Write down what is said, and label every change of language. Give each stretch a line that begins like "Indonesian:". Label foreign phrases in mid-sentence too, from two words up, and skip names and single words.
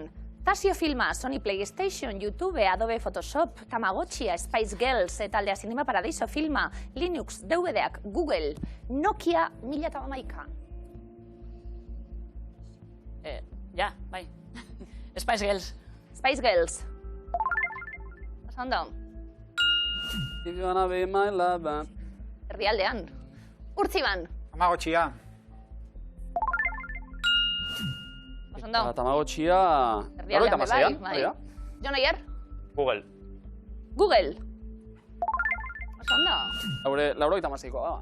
Basque: Tasio filma, Sony PlayStation, YouTube, Adobe Photoshop, Tamagotchia, Spice Girls, Taldea Cinema Paradiso filma, Linux, DVD-ak, Google, Nokia 1011. Ja, bai. Spice Girls. Spice Girls. Oso ondo,
English: If you wanna be my lover.
Basque: herrialdean. Urtziban. Tamagotchia. Oso ondo. Tamagotchia... Herrialdean, bai, bai. Hori da? Jon Oier? Google. Google. Oso ondo. Haure, 86koa da.